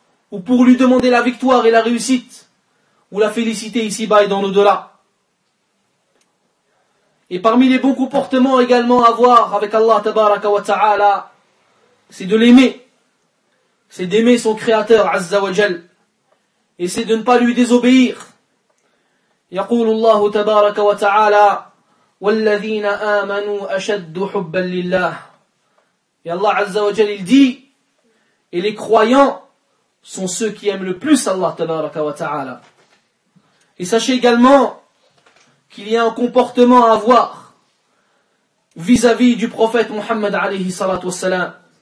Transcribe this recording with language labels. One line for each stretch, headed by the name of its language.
French: Ou pour lui demander la victoire et la réussite. Ou la félicité ici-bas et dans l'au-delà. Et parmi les bons comportements également à avoir avec Allah tabaraka wa ta'ala, c'est de l'aimer. C'est d'aimer son Créateur Azza wa Jal. Et c'est de ne pas lui désobéir.
Arabic: يقول الله تبارك وتعالى والذين آمنوا أشد حبا لله.
French: Et Allah Azza wa Jal il dit, et les croyants sont ceux qui aiment le plus Allah tabaraka wa ta'ala. Et sachez également qu'il y a un comportement à avoir vis-à-vis du prophète Muhammad alayhi salatu wa salam.